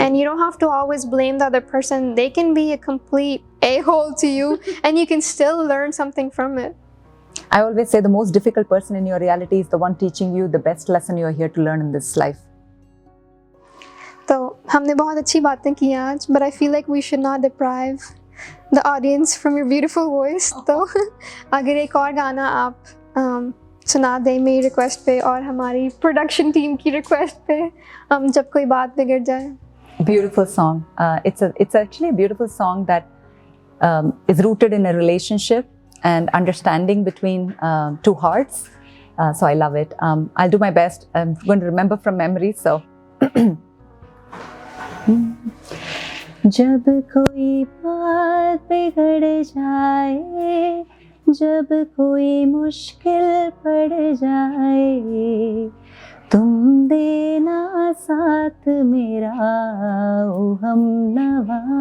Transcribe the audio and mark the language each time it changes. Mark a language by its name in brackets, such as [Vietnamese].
[English] And you don't have to always blame the other person. They can be a complete a-hole to you and you can still learn something from it. I always say the most difficult person in your reality is the one teaching you the best lesson you are here to learn in this life. [Hindi] तो हमने बहुत अच्छी बातें की आज, [English] but I feel like we should not deprive the audience from your beautiful voice. [Hindi] तो अगर एक और गाना आप सुना दें मेरी रिक्वेस्ट पे और हमारी प्रोडक्शन टीम की रिक्वेस्ट पे, जब कोई बात बिगड़ जाए. [English] Beautiful song. It's actually a beautiful song that is rooted in a relationship and understanding between two hearts. So I love it. I'll do my best. I'm going to remember from memory. So. [Hindi] जब कोई बात बिगड़ जाए, जब कोई मुश्किल पड़ जाए, तुम देना साथ मेरा ओ हमनवा.